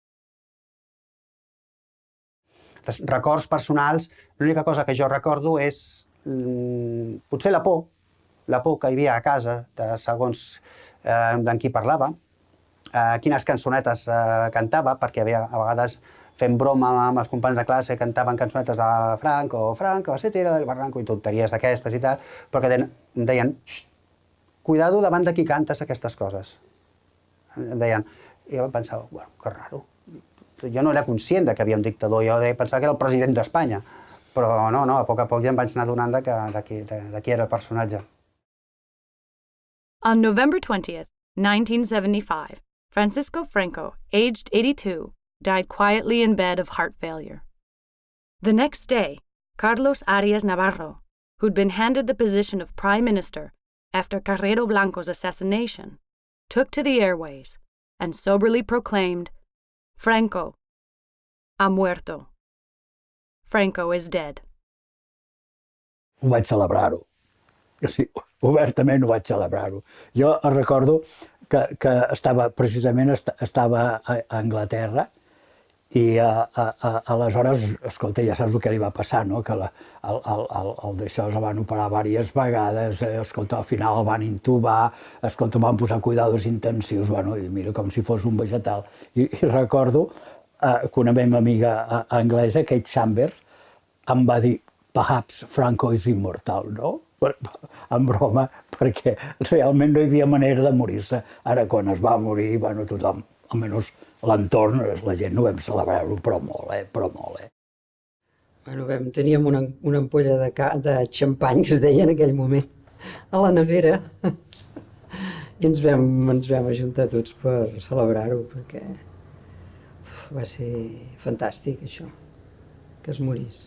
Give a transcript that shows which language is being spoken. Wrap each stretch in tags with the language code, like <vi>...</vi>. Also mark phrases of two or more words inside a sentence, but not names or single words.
<ca>Records personals, l'única cosa que jo recordo és potser la por que hi havia a casa, segons d'en qui parlava, quines cançonetes cantava, perquè havia a vegades fent broma amb els companys de classe, cantaven cançonetes de Franco,</ca> <es>se tira del barranco</es> <ca>i tonteries d'aquestes i tal, però que em deien, cuidado davant de qui cantes aquestes coses. Em deien, i jo pensava,</ca> <es>bueno, que raro.</es> <ca>Jo no era conscient que hi havia un dictador, jo pensava que era el president d'Espanya, però no, a poc ja em vaig anar adonant de qui era el personatge.</ca> <en>On November 20th, 1975, Francisco Franco, aged 82, died quietly in bed of heart failure. The next day, Carlos Arias Navarro, who'd been handed the position of Prime Minister after Carrero Blanco's assassination, took to the airways and soberly proclaimed,</en> <es>Franco ha muerto.</es> <en>Franco is dead.</en> <ca>Ho vaig celebrar-ho. Sí, obertament ho vaig celebrar-ho. Jo recordo que precisament estava a Anglaterra i aleshores, escolta, ja saps el que li va passar, no? Que el d'això es van operar diverses vegades, escolta, al final el van intubar, escolta, van posar cuidados intensius, bueno, i mira, com si fos un vegetal. I recordo que una meva amiga anglesa, Kate Chambers, em va dir,</ca> <en>perhaps Franco is immortal,</en> <ca>no? En broma, perquè realment no hi havia manera de morir-se. Ara, quan es va morir, bueno, tothom, almenys l'entorn, la gent no vam celebrar-ho, però molt. Bueno, teníem una ampolla de xampany, que es deia en aquell moment, a la nevera, i ens vam ajuntar tots per celebrar-ho, perquè va ser fantàstic, això, que es morís.</ca>